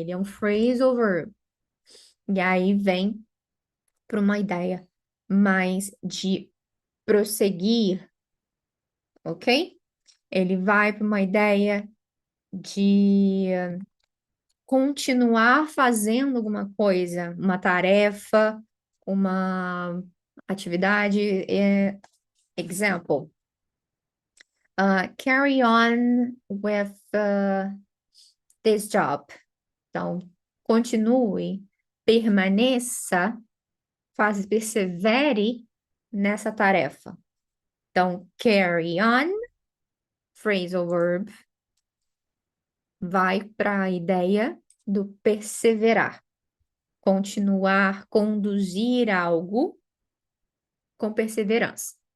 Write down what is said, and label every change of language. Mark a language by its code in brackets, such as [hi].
[pt] Ele é um phrasal verb. E aí vem para uma ideia mais de prosseguir, ok? Ele vai para uma ideia de continuar fazendo alguma coisa, uma tarefa, uma atividade. [en] Example, carry on with this job. [pt] Então, continue, permaneça, persevere nessa tarefa. Então, carry on, phrasal verb, vai para a ideia do perseverar, continuar, conduzir algo com perseverança.